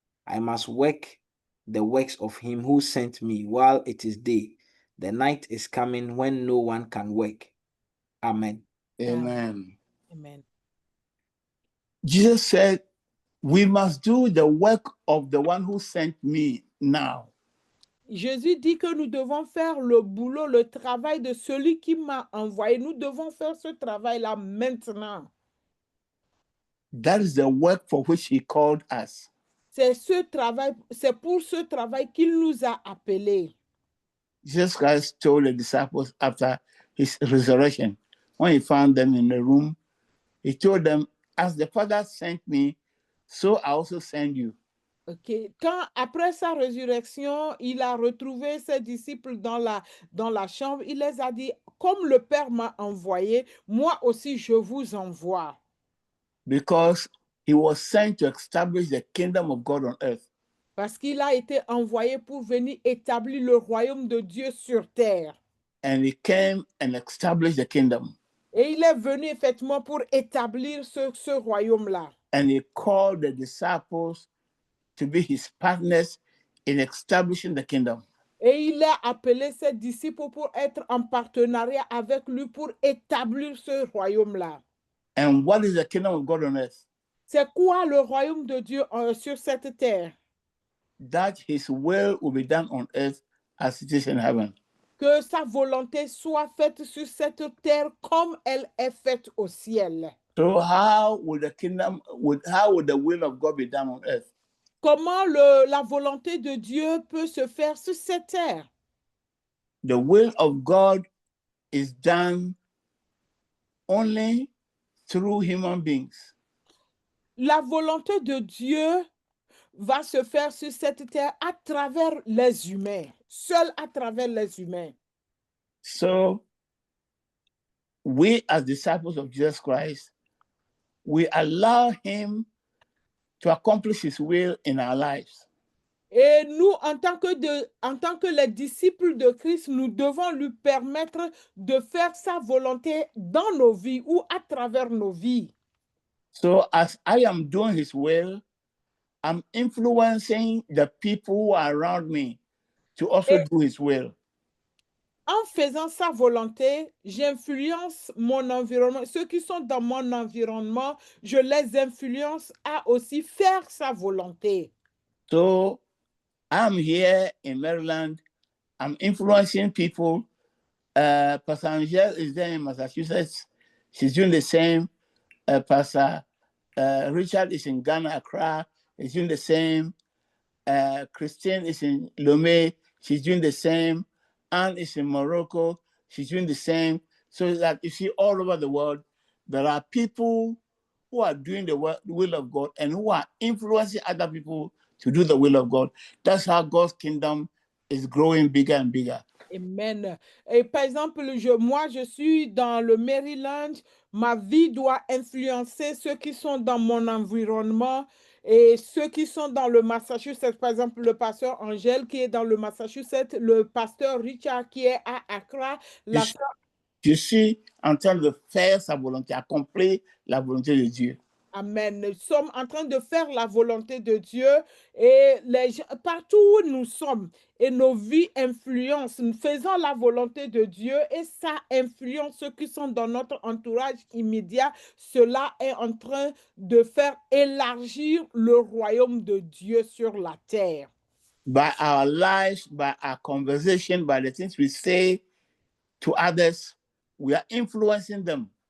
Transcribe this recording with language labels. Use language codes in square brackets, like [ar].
[en] I must work the works of him who sent me while it is day. The night is coming when no one can work. Amen. Amen. Amen. Jesus said, we must do the work of the one who sent me now. [fr] Jésus dit que nous devons faire le boulot, le travail de celui qui m'a envoyé. Nous devons faire ce travail-là maintenant. [en] That is the work for which he called us. [fr] C'est pour ce travail qu'il nous a appelés. [en] Jesus Christ told the disciples after his resurrection, when he found them in the room, he told them, as the Father sent me, so I also send you. Okay. [fr] Quand, après sa résurrection, il a retrouvé ses disciples dans la chambre, il les a dit, comme le Père m'a envoyé, moi aussi je vous envoie. [en] Because he was sent to establish the kingdom of God on earth. [fr] Parce qu'il a été envoyé pour venir établir le royaume de Dieu sur terre. [en] And he came and established the kingdom. [fr] Et il est venu effectivement pour établir ce royaume-là. [en] And he called the disciples to be his partners in establishing the kingdom. [fr] Et il a appelé ses disciples pour être en partenariat avec lui pour établir ce royaume-là. [en] And what is the kingdom of God on earth? [fr] C'est quoi le royaume de Dieu sur cette terre? [en] That his will be done on earth as it is in heaven. [fr] Que sa volonté soit faite sur cette terre comme elle est faite au ciel. [en] So how would the will of God be done on earth? [fr] Comment la volonté de Dieu peut se faire sur cette terre? [en] The will of God is done only through human beings. [fr] La volonté de Dieu va se faire sur cette terre à travers les humains, seul à travers les humains. [en] So we as disciples of Jesus Christ, we allow him to accomplish his will in our lives. [fr] Et nous, en tant que les disciples de Christ, nous devons lui permettre de faire sa volonté dans nos vies ou à travers nos vies. [en] So as I am doing his will, I'm influencing the people who are around me to also do his will. [fr] En faisant sa volonté, j'influence mon environnement. Ceux qui sont dans mon environnement, je les influence à aussi faire sa volonté. [en] So I'm here in Maryland. I'm influencing people. Pastor Angel is there in Massachusetts. She's doing the same. Pastor Richard is in Ghana, Accra. He's doing the same. Christine is in Lomé. She's doing the same. Anne is in Morocco. She's doing the same. So that you see all over the world, there are people who are doing the will of God and who are influencing other people to do the will of God. That's how God's kingdom is growing bigger and bigger. Amen. [fr] Et par exemple, moi, je suis dans le Maryland. Ma vie doit influencer ceux qui sont dans mon environnement et ceux qui sont dans le Massachusetts. Par exemple, le pasteur Angèle qui est dans le Massachusetts, le pasteur Richard qui est à Accra. Je suis en train de faire sa volonté, accomplir la volonté de Dieu. Amen. Nous sommes en train de faire la volonté de Dieu et partout où nous sommes et nos vies influencent. Nous faisons la volonté de Dieu et ça influence ceux qui sont dans notre entourage immédiat. Cela est en train de faire élargir le royaume de Dieu sur la terre. [en] By our lives, by our conversation, by the things we say to others, we are influencing them.